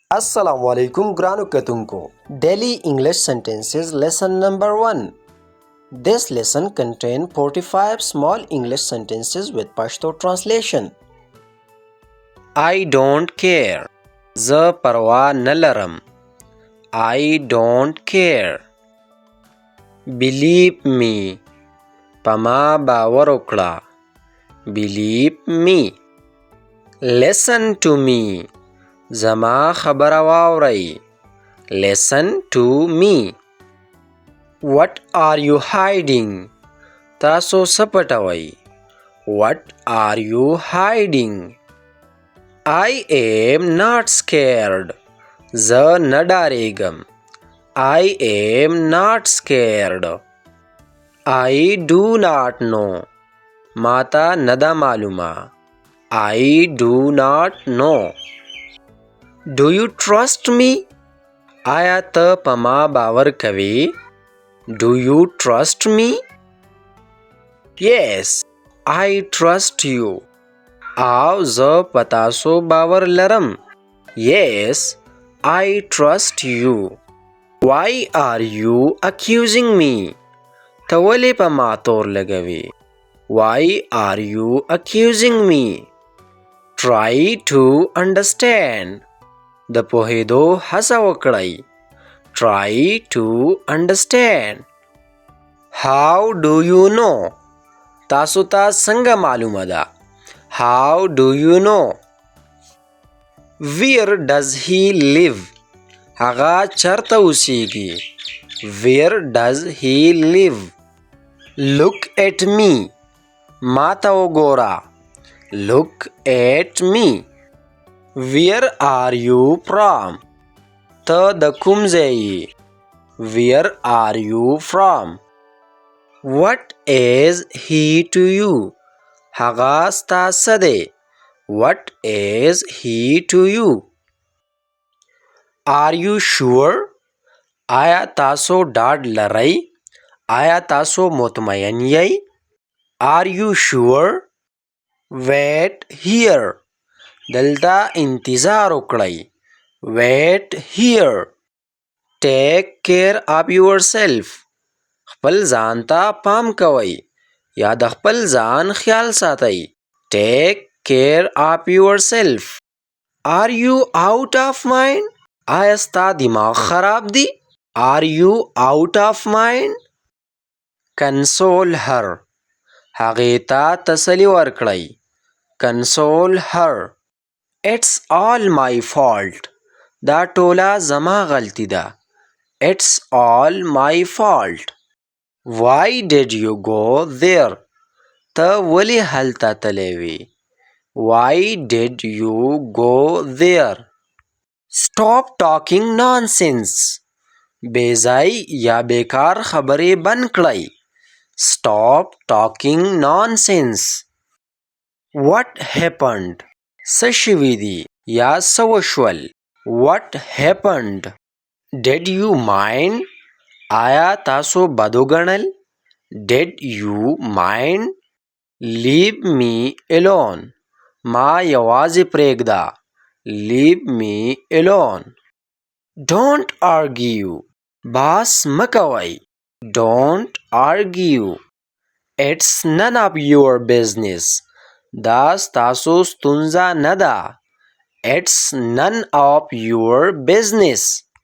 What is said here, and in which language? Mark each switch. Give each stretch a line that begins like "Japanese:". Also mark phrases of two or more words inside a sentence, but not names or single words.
Pashto: السلام علیکم ګرانو کتونکو
English: Daily English Sentences Lesson number 1. This lesson contains 45 small English sentences with Pashto translation. I don't care.
Pashto: ز پروا نلرم.
English: I don't care. Believe me.
Pashto: پما باور وکړه.
English: Believe me. Listen to me.
Pashto: زما خبره واورئ.
English: Listen to me. What are you hiding?
Pashto: تاسو څه پټوئ?
English: What are you hiding? I am not scared.
Pashto: زه نه ډارېږم.
English: I am not scared. I do not know.
Pashto: ماته نه ده معلومه.
English: I do not know. Do you trust me?
Pashto: آیا ته په ما باور کوې؟
English: Do you trust me? Yes, I trust you.
Pashto: او زه په تاسو باور لرم.
English: Yes, I trust you. Why are you accusing me?
Pashto: ته ولې په ما تور لګوې؟
English: Why are you accusing me? Try to understand.
Pashto: د پوهېدو هڅه وکړئ.
English: Try to understand. How do you know?
Pashto: تاسو ته څنګه معلومه ده؟
English: How do you know? Where does he live?
Pashto: هغه چېرته اوسیږي؟
English: Where does he live? Look at me.
Pashto: ما ته وګوره.
English: Look at me. Where are you from?
Pashto: ته د کوم ځای یې؟
English: Where are you from? What is he to you?
Pashto: هغه ستا څه دی؟
English: What is he to you? Are you sure?
Pashto: آیا تاسو ډاډ لرئ؟ آیا تاسو مطمئن یئ؟
English: Are you sure? Wait here.
Pashto: دلته انتظار وکړئ.
English: Wait here. Take care of yourself.
Pashto: خپل ځان ته پام کوئ یا د خپل ځان خیال ساتئ.
English: Take care of yourself. Are you out of mind?
Pashto: آیا ستا دماغ خراب دی؟
English: Are you out of mind? Console her.
Pashto: هغې ته تسلي ورکړئ.
English: Console her. It's all my fault.
Pashto: دا ټوله زما غلطي ده.
English: It's all my fault. Why did you go there?
Pashto: ته ولې هلته تللی وې؟
English: Why did you go there? Stop talking nonsense.
Pashto: بې ځای یا بیکار خبرې بند کړئ.
English: Stop talking nonsense. What happened?
Pashto: څه شوي دي یا څه وشول؟
English: What happened? Did you mind?
Pashto: آیا تاسو بد وګڼل؟
English: Did you mind? Leave me alone.
Pashto: ما یوازې پرېږده.
English: Leave me alone. Don't argue.
Pashto: بحث مه کوئ.
English: Don't argue. It's none of your business.
Pashto: دا ستاسو ستونزه نه ده.
English: It's none of your business.